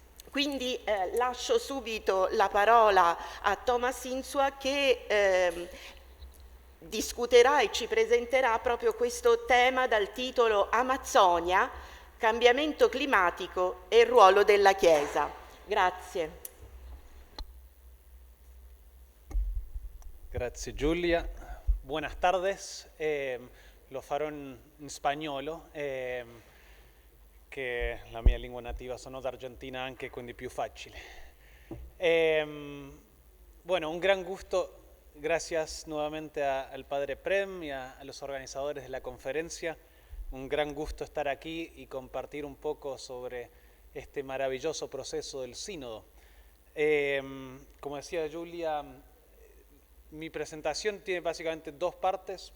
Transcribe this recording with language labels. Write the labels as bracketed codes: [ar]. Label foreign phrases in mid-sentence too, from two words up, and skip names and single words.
[it] Quindi lascio subito la parola a Thomas Insua che discuterà e ci presenterà proprio questo tema dal titolo Amazzonia, cambiamento climatico e il ruolo della Chiesa. Grazie. Grazie Giulia. [es] Buenas tardes. [it] Lo farò in spagnolo, che la mia lingua nativa, sono d'Argentina anche, quindi più facile. [es] Bueno, un gran gusto. Gracias nuevamente al Padre Prem y a los organizadores de la conferencia. Un gran gusto estar aquí y compartir un poco sobre este maravilloso proceso del sínodo. Como decía Julia, mi presentación tiene básicamente dos partes.